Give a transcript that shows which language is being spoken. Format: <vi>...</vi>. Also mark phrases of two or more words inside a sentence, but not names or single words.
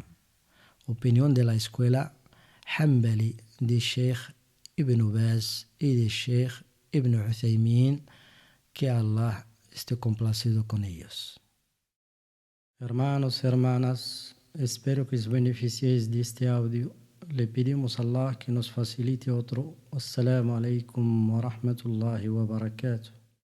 <es>Opinión de la escuela Hanbali de Sheikh Ibn Baz y de Sheikh Ibn Uthaymin, que Allah esté complacido con ellos. Hermanos, hermanas, Espero que os beneficiéis de este audio. Le pedimos a Allah que nos facilite otro.</es> <ar>السلام عليكم و رحمة الله و بركاته.</ar>